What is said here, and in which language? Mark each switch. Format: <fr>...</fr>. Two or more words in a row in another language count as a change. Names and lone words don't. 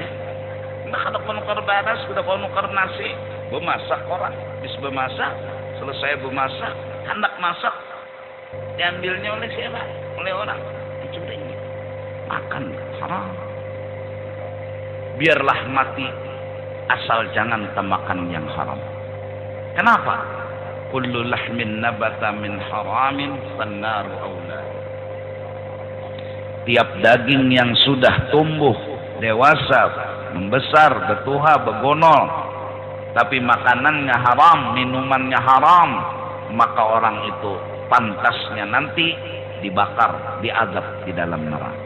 <bjn>Nah kada menukar baras, kada menukar nasi, bemasak orang, bis bemasak, selesai bemasak, hendak masak, diambilnya oleh siapa?</bjn> <id>Oleh orang, dicuri, makan haram. Biarlah mati, asal jangan temakan yang haram. Kenapa?</id> <ar>كل لحم نبت من حرام فالنار أولى.</ar> <id>Tiap daging yang sudah tumbuh, dewasa, membesar, bertuha, begonol, tapi makanannya haram, minumannya haram, maka orang itu pantasnya nanti dibakar, diazab di dalam neraka.</id>